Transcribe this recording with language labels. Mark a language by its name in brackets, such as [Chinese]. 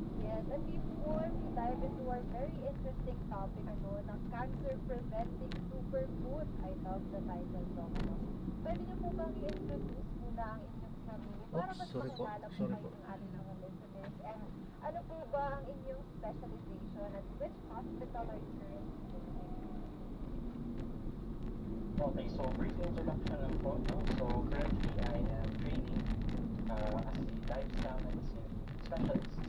[English] Yes, and before we dive into our very interesting topic, ng cancer-preventing superfood, I love the title, Doc. [Filipino] Pwede niyo po bang i-introduce muna ang inyong sarili para mas makilala po kayo ng ating mga listeners? [English] And [Filipino] ano po ba ang inyong [English] specialization at which hospital are you currently working? [Filipino] Okay, so brief introduction lang po, no? [English] So currently I am training as a lifestyle medicine specialist.